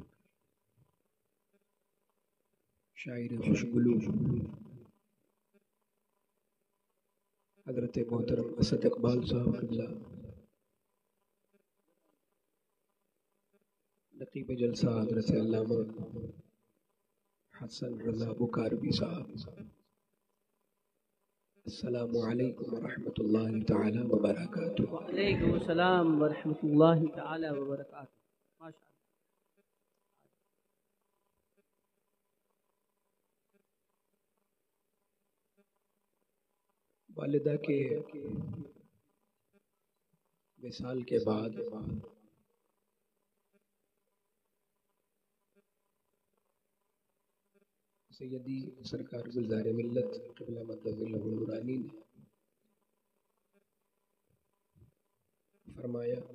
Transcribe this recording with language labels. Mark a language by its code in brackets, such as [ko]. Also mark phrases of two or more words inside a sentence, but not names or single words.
[ur] شاعر خوش گلو، حضرت محترم اسد اقبال صاحب قبلہ، نقیب جلسہ حضرت علامہ حسن رضا بکاروی صاحب. [ar] السلام عليكم ورحمة الله تعالى وبركاته. وعليكم السلام ورحمة الله تعالى وبركاته. [ur] माशाअल्लाह, والدہ کے وصال کے بعد سیدی سرکار گلزار ملت قبلہ مدظلہ نورانی نے فرمایا,